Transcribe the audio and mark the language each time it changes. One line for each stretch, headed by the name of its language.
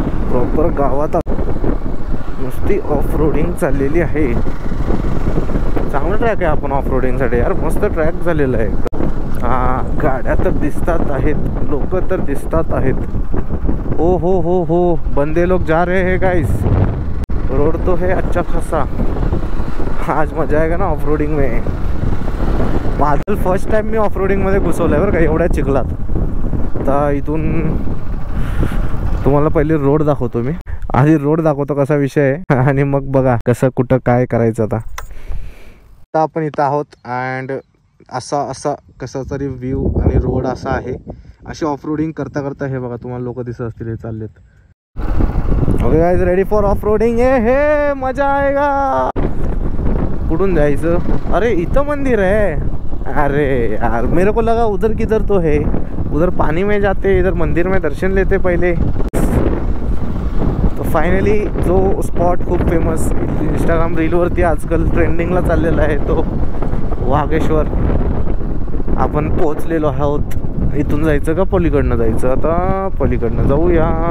Marathi: Proper गावात नुसती off roading चाललेली आहे. चांगलं ट्रॅक आहे आपण ऑफ रोडिंगसाठी यार. मस्त ट्रॅक झालेला आहे. हा, गाड्या तर दिसतात आहेत, लोक तर दिसतात आहेत.
Hindi: हो बंदे लोग जा रहे हैं गाइस. रोड तो है अच्छा खासा. आज मजा आएगा ना ऑफ रोडिंग में.
Marathi: Badal first time मी of रोडिंगमध्ये घुसवलं आहे बरं का, एवढ्या चिखलात. आता इथून तुम्हाला पहिले रोड दाखवतो मी. आधी रोड दाखवतो कसा विषय आहे आणि मग बघा कसं कुठं काय करायचं. आता आपण इथं आहोत अँड असा कसा तरी व्ह्यू आणि रोड असा आहे. अशी ऑफ रोडिंग करता हे बघा तुम्हाला लोक दिसत असतील हे चाललेत.
English: Okay guys, ready for off roading. हे
Hindi: मजा आएगा.
Marathi: कुठून जायचं? अरे इथं
Hindi: मंदिर है. अरे यार मेरे को लगा उधर किधर तो है. उधर पानी में जाते, इधर मंदिर में दर्शन लेते पहले.
Marathi: तो फायनली जो स्पॉट खूप फेमस इंस्टाग्राम रीलवरती आजकाल ट्रेंडिंगला चाललेला आहे तो वागेश्वर आपण पोहोचलेलो आहोत. इथून जायचं का पलीकडनं जायचं? आता पलीकडनं जाऊया.